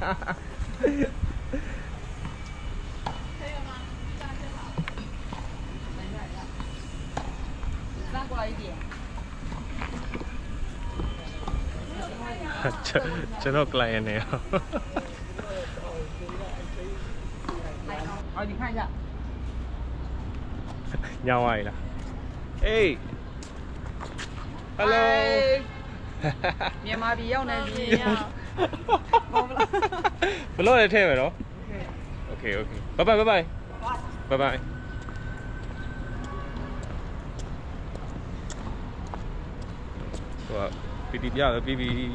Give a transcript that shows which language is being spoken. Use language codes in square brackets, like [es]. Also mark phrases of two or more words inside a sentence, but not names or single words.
[zh] 拉过来一点。 [my] ကျွန်တော် client နေရော [zh] 好，你看一下。 [my] ညောင်းသွားပြီလား [en] Hey Hello [my] မြန်မာပြည်ရောက်နေပြီ။ ဘလို့လည်းထည့်မယ်နော် [en] Okay Okay Bye bye Bye bye Bye [my] bye ဟိုပီတီပြတော့ပြီးပြီ